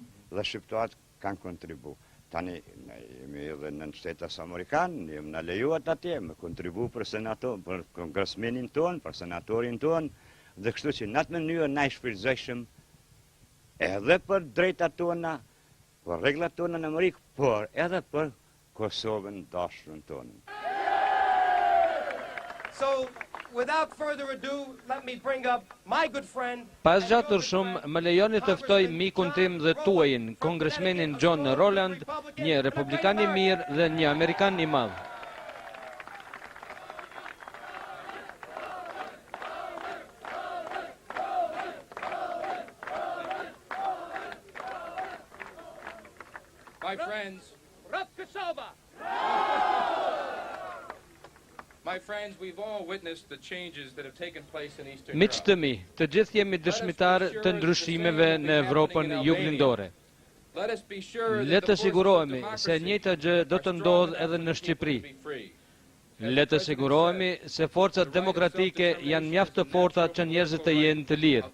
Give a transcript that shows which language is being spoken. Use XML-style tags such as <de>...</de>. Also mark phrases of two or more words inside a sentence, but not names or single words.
<sq>Dhe shqiptarët kanë kontribu. Tani jemi edhe në shtetet amerikanë, jemi na lejuar atje me kontribu për senator, për kongresmenin ton, për senatorin ton, dhe kështu që në atë mënyrë na i shfrytëzojmë edhe për drejtat tona, për rregullat tona në Amerikë, por edhe për Kosovën dashurën tonë.</sq> <en>So, without further ado, let me bring up my good friend.</en> <sq>Pas gjatur shumë, më lejoni të ftoj mikun tim dhe tuajin, kongresmenin John Rowland, një republikan i mirë dhe një amerikan i madh.</sq> <en>My friends, my friends, we've all witnessed the changes that have taken place in Eastern Europe.</en> <sq>Miq të mi, të gjithë jemi dëshmitarë të ndryshimeve në Evropën juglindore. Le të sigurohemi se e njëjta gjë do të ndodhë edhe në Shqipëri. Le të sigurohemi se forcat demokratike janë mjaft të forta që njerëzit të jenë të lirë.</sq>